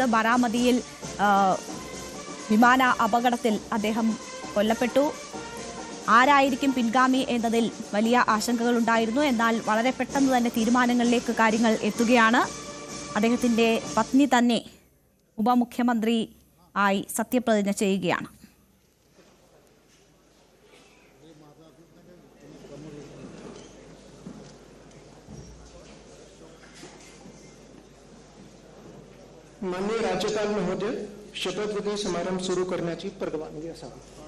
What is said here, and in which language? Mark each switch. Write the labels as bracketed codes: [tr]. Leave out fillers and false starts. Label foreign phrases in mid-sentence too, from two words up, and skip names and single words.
[ml] ബാരാമതിയിൽ വിമാന അപകടത്തിൽ അദ്ദേഹം കൊല്ലപ്പെട്ടു. ആരായിരിക്കും പിൻഗാമി എന്നതിൽ വലിയ ആശങ്കകളുണ്ടായിരുന്നു. എന്നാൽ വളരെ പെട്ടെന്ന് തന്നെ തീരുമാനങ്ങളിലേക്ക് കാര്യങ്ങൾ എത്തുകയാണ്. അദ്ദേഹത്തിൻ്റെ പത്നി തന്നെ ഉപമുഖ്യമന്ത്രി ആയി സത്യപ്രതിജ്ഞ ചെയ്യുകയാണ്. [mr] माननीय राज्यपाल महोदय, शपथविधी समारंभ सुरू करण्याची परवानगी असावी.